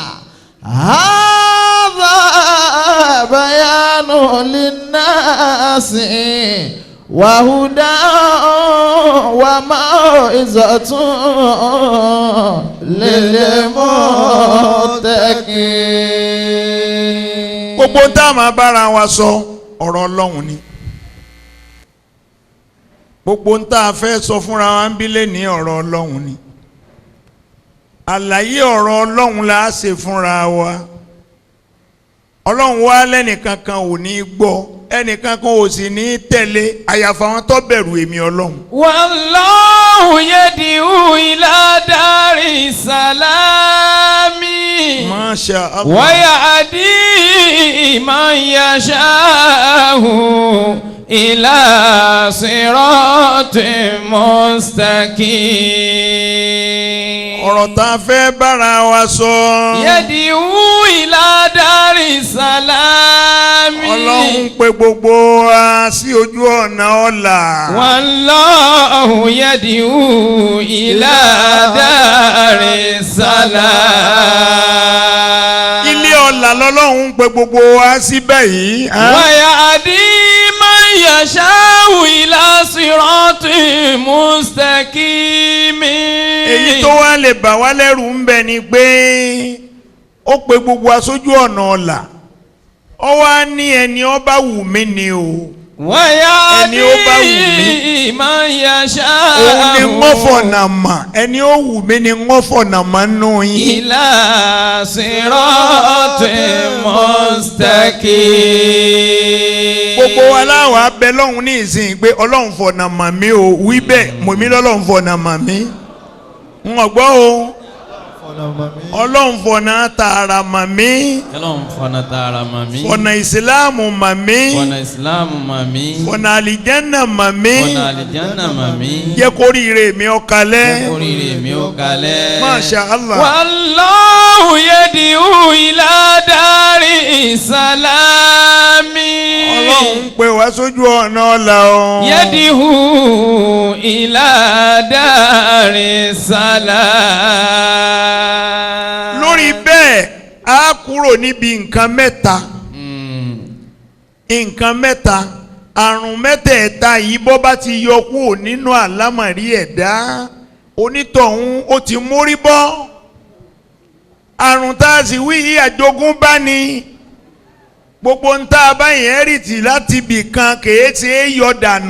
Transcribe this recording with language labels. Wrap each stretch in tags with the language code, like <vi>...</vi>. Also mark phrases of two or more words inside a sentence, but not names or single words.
<ar>هذا بيان للناس وهدى وموعظة للمتقين.</ar> <yo>gbogbo tá a máa bára wa sọ ọ̀rọ̀ Ọlọ́run ni gbogbo tá a fẹ́ sọ fúnra wa ń bí lé ní ọ̀rọ̀ Ọlọ́run ni àlàyé ọ̀rọ̀ Ọlọ́run la ṣe fúnra wa Ọlọ́run wá lẹ́nìkankan ò ní gbọ́ ẹnìkan kan ò sì ní tẹ̀lé àyàfà wọn tó bẹ̀rù èmi Ọlọ́run.</yo> <ar>والله يدعو إلى دار السلام. ما شاء الله. ويهدي من يشاء إلى صراط مستقيم.</ar> <yo>ọ̀rọ̀ tá a fẹ́ bára wa sọ.</yo> <ar>يدعو إلى دار السلام.</ar> <yo>Ọlọ́run pè gbogbo wa sí ojú ọ̀nà ọ̀la.</yo> <ar>والله يدعو إلى دار السلام.</ar> <yo>ilé ọ̀la lọ́lọ́run pè gbogbo wa síbẹ̀ yìí.</yo> <ar>ويهدي من يشاء إلى صراط مستقيم.</ar> <yo>èyí tó wá lè bà wá lẹ́rù ń bẹ ni pé ó pè gbogbo wa sójú ọ̀nà ọ̀la. ó wá ní ẹni ó bá wù mí ni o.</yo> <ar>ويهدي من يشاء.</ar> <yo>òun ni wọ́n fọ̀nà mà ẹni ó wù mí ni wọ́n fọ̀nà mà nù yín.</yo> <ar>إلى صراط مستقيم.</ar> <yo>gbogbo wa láwọn abẹ lọ́hùn ní ìsìn pé ọlọ́run fọ̀nà mà mí o wí bẹ́ẹ̀ mọ̀ mí lọ́lọ́run fọ̀nà mà mí. ń gbọ́ o ọlọ́run fọ̀nà tààrà mà mí. Ọlọ́run fọ̀nà tààrà mà mí. fọ̀nà ìsìláàmù mà mí. Fọ̀nà ìsìláàmù mà mí. fọ̀nà àlìjánà mà mí. Fọ̀nà àlìjánà mà mí. jẹ́ kórìíre mi ó kalẹ̀. Jẹ́ kórìíre mi ó kalẹ̀.</yo> <ar>ما شاء الله. والله يدعو إلى دار السلام.</ar> <yo>ọlọ́run pè wá sójú ọ̀nà ọ̀la o.</yo> <ar>يدعو إلى دار السلام.</ar> <yo>lórí bẹ́ẹ̀ a kúrò níbi nǹkan mẹ́ta. nǹkan mẹ́ta àrùn mẹ́tẹ̀ẹ̀ta yìí bọ́ bá ti yọ kúrò nínú àlámọ̀rí ẹ̀dá onítọ̀hún ó ti mórí bọ́. àrùn tá a sì wí yìí àjogúnbá ni gbogbo ń tá a bá yẹn rìtì láti ibì kan kèé ṣe é yọ dànù.</yo>